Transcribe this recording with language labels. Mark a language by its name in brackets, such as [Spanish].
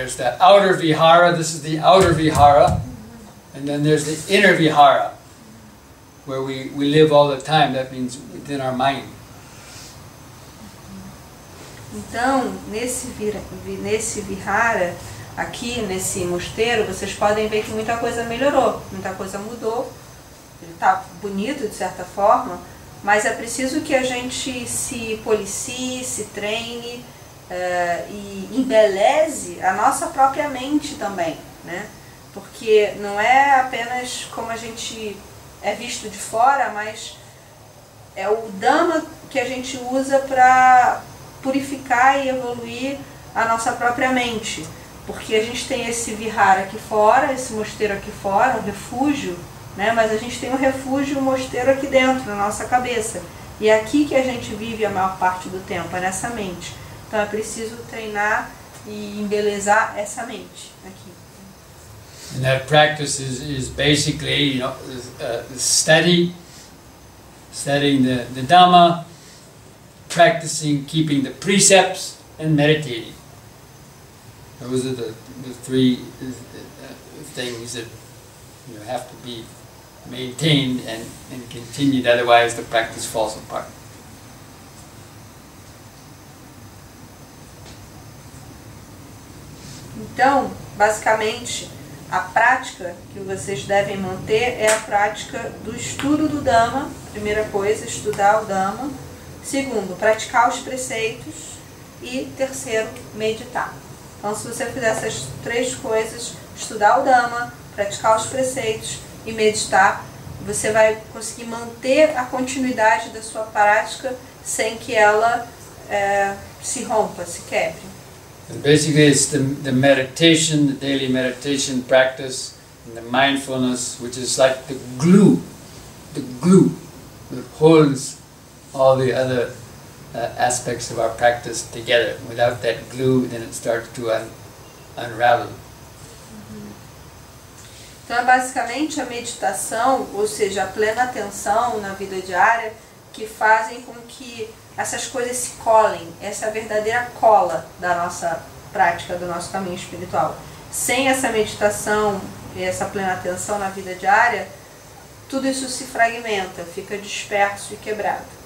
[English] There's the outer vihara, this is the outer vihara, and then there's the inner vihara, where we live all the time. That means within our mind. [Portuguese] Então, nesse vihara, aqui nesse mosteiro, vocês podem ver que muita coisa melhorou, muita coisa mudou. Ele está bonito de certa forma, mas é preciso que a gente se policie, se treine e embeleze a nossa própria mente também, né? Porque não é apenas como a gente é visto de fora, mas é o Dhamma que a gente usa para purificar e evoluir a nossa própria mente. Porque a gente tem esse vihara aqui fora, esse mosteiro aqui fora, um refúgio, né? Mas a gente tem um refúgio, um mosteiro aqui dentro, na nossa cabeça. E é aqui que a gente vive a maior parte do tempo, é nessa mente. Então é preciso treinar e embelezar essa mente aqui. [English] And that practice is basically, studying the Dhamma, practicing keeping the precepts, and meditating. Those are the three things that have to be maintained and continued, otherwise the practice falls apart. [Portuguese] Então, basicamente, a prática que vocês devem manter é a prática do estudo do Dhamma. Primeira coisa, estudar o Dhamma. Segundo, praticar os preceitos. E terceiro, meditar. Então, se você fizer essas três coisas, estudar o Dhamma, praticar os preceitos e meditar, você vai conseguir manter a continuidade da sua prática sem que ela se rompa, se quebre. [English] And basically, it's the meditation, the daily meditation practice, and the mindfulness, which is like the glue that holds all the other aspects of our practice together. Without that glue, then it starts to unravel. [Portuguese] Então é basicamente a meditação, ou seja, a plena atenção na vida diária, que fazem com que essas coisas se colhem. Essa é a verdadeira cola da nossa prática, do nosso caminho espiritual. Sem essa meditação e essa plena atenção na vida diária, tudo isso se fragmenta, fica disperso e quebrado.